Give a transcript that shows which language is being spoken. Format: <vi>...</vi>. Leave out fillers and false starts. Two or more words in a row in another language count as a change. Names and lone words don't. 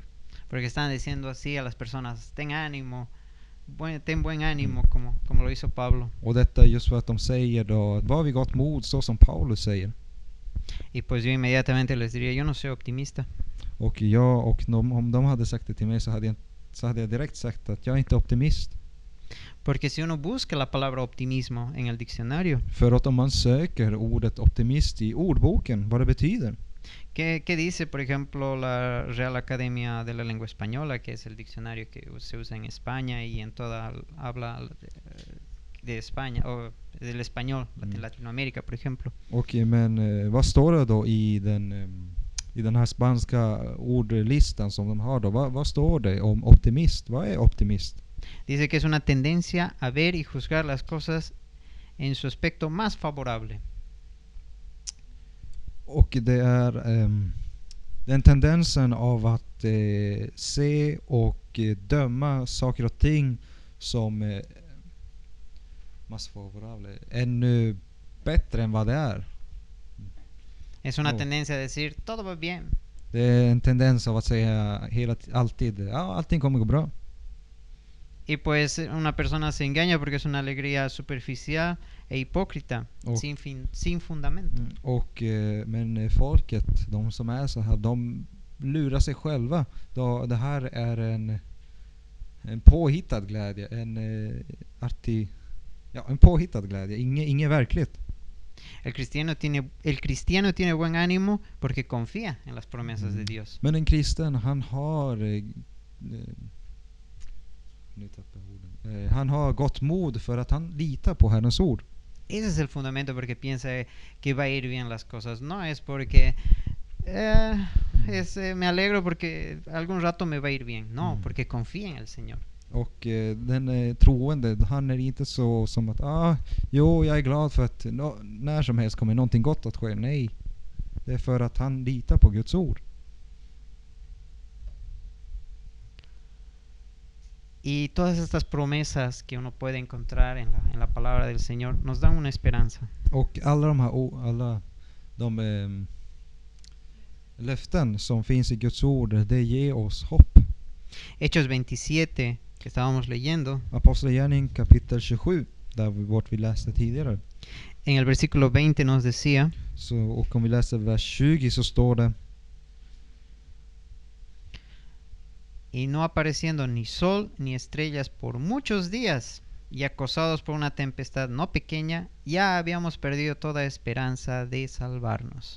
<es>Porque están diciendo así a las personas, ten ánimo, ten buen ánimo, como lo hizo Pablo.</es> <sv>Och detta är just för att de säger då, var vid gott mod, så som Paulus säger.</sv> <es>Y pues yo inmediatamente les diría, yo no soy optimista.</es> <sv>Och om de hade sagt det till mig så hade jag direkt sagt att jag är inte optimist.</sv> <es>Porque si uno busca la palabra optimismo en el diccionario,</es> <sv>För att om man söker ordet optimist i ordboken, vad det betyder.</sv> <es>¿Qué dice, por ejemplo, la Real Academia de la Lengua Española, que es el diccionario que se usa en España y en toda habla de España, o del español de Latinoamérica, por ejemplo?</es> <sv>Okej, men vad står det då i den här spanska ordlistan som de har då? Vad står det om optimist? Vad är optimist?</sv> <es>Dice que es una tendencia a ver y juzgar las cosas en su aspecto más favorable.</es> <sv>Och det är den tendensen av att se och döma saker och ting som</sv> <es>más favorable,</es> <sv>ännu bättre än vad det är.</sv> <es>Es una tendencia a decir, todo va bien.</es> <sv>Det är en tendens av att säga alltid, ja, allting kommer gå bra.</sv> <es>Y pues una persona se engaña porque es una alegría superficial e hipócrita, sin fundamento.</es> <sv>Och men folket, de som är så här, de lurar sig själva. Det här är en påhittad glädje, en påhittad glädje, inget verkligt.</sv> <es>El cristiano tiene buen ánimo porque confía en las promesas de Dios.</es> <sv>Men en kristen, han har gott mod för att han litar på Herrens ord.</sv> <es>Ese es el fundamento porque piensa que va a ir bien las cosas. No es porque me alegro porque algún rato me va a ir bien. No, porque confía en el Señor.</es> <sv>Och den troende, han är inte så som att jo, jag är glad för att när som helst kommer någonting gott att ske. Nej, det är för att han litar på Guds ord.</sv> <es>Y todas estas promesas que uno puede encontrar en la palabra del Señor nos dan una esperanza.</es> <sv>Och alla de här alla de löften som finns i Guds ord, det ger oss hopp.</sv> <es>Hechos 27, que estábamos leyendo,</es> <sv>Apostlagärningarna kapitel 27, där vart vi läste tidigare.</sv> <es>en el versículo 20 nos decía:</es> <sv>Så, och om vi läser vers 20 så står det:</sv> <es>y no apareciendo ni sol ni estrellas por muchos días, y acosados por una tempestad no pequeña, ya habíamos perdido toda esperanza de salvarnos.</es>